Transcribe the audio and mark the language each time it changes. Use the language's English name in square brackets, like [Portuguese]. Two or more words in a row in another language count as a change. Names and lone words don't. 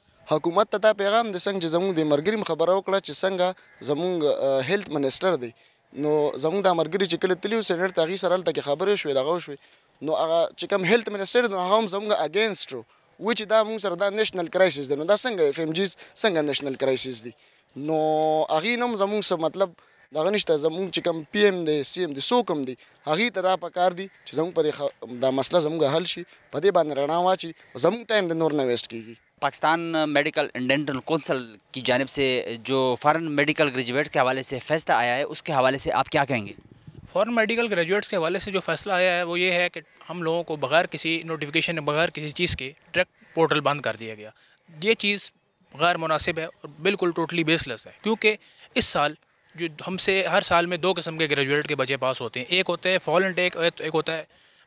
[Pashto] حکومت ته دا پیغام دی څنګه چې زموږ د ملګري خبره وکړه چې څنګه زموږ [English] health minister [Pashto] دی نو زموږ د ملګري چې کله تللي وو سینټ ته هغې سره هلته کې خبرې شوې دغه وشوې نو هغه چې کوم [English] health minister [Pashto] نو هغه هم زموږ اګینسټ و چې دا موږ سره دا [English] national crisis [Pashto] دی نو دا څنګه FMGs څنګه [English] national crisis [Pashto] دی نو هغې نه هم زموږ څه مطلب دغه نشته زموږ چې کوم PM دی CM دی څوک هم دی هغې ته دا پکار دي چې زموږ په دا مسله زموږ حل شي په دې باندې رڼا واچي زموږ ټایم د نور نه ویسټ کیږي [Urdu] پاکستان میڈیکل ڈینٹل کونسل کی جانب سے جو [English] foreign medical graduate [Urdu] کے حوالے سے فیصلہ آیا ہے اس کے حوالے سے آپ کیا کہیں گے [English] foreign medical graduates [Urdu] کے حوالے سے جو فیصلہ آیا ہے وہ یہ ہے کہ ہم لوگوں کو بغیر کسی نوٹیفکیشن بغیر کسی چیز کے [English] direct portal [Urdu] بند کر دیا گیا یہ چیز غیر مناسب ہے اور بالکل [English] totally baseless [Urdu] ہے کیونکہ اس سال جو ہم سے ہر سال میں 2 قسم کے گریجویٹ کے بچے پاس ہوتے ہیں ایک ہوتا ہے [English] fall intake [Urdu] ایک ہوتا ہے